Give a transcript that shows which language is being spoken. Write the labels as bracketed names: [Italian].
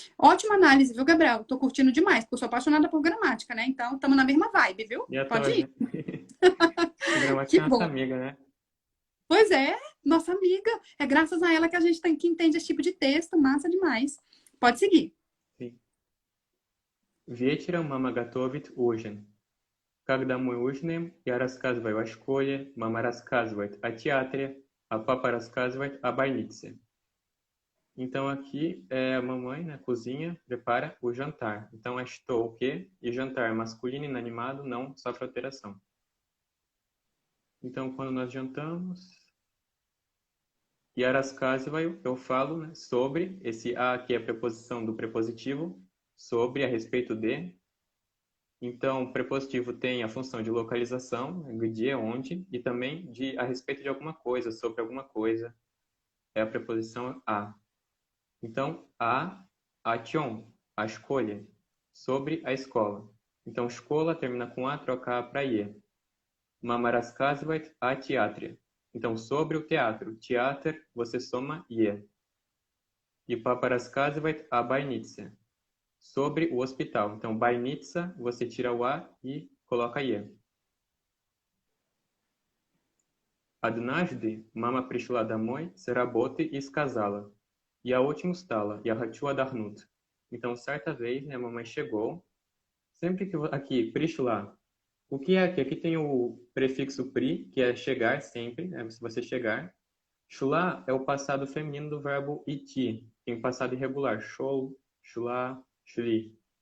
[Portuguese] Ótima análise, viu, Gabriel? Tô curtindo demais, porque eu sou apaixonada por gramática, né? Então, estamos na mesma vibe, viu? E a Pode ir? Toja? Gramática Que é nossa bom. amiga, né? Pois é, nossa amiga. É graças a ela que a gente tem que entende esse tipo de texto. Massa demais. Pode seguir. Sim. [Russian] Вечером мама готовит ужин. Когда мы ужинаем, я рассказываю о школе, мама рассказывает о театре, а папа рассказывает о больнице. [Portuguese] Então aqui a mamãe na cozinha prepara o jantar. Então é estou o quê? E jantar masculino inanimado não sofre alteração. Então quando nós jantamos, [Russian] я рассказываю, [Portuguese] eu falo, né, sobre, esse a aqui é a preposição do prepositivo, sobre, a respeito de. Então, o prepositivo tem a função de localização, de onde, e também de a respeito de alguma coisa, sobre alguma coisa. É a preposição a. Então, a чём, a escolha, sobre a escola. Então, escola termina com a, troca a para e. [Russian] Мама рассказывает о театре. [Portuguese] Então, sobre o teatro. Театр, você soma e. [Russian] E папа рассказывает о больнице. [Portuguese] Sobre o hospital. Então, больница, você tira o a e coloca e. [Russian] Однажды мама пришла домой с работы и сказала: "Я очень устала, я хочу отдохнуть". [Portuguese] Então, certa vez, né, a mamãe chegou. Sempre que aqui, пришла. O que é aqui? Aqui tem o prefixo pri, que é chegar sempre, né, se você chegar. Шла é o passado feminino do verbo идти, em passado irregular. [Russian] Шел, шла, шли.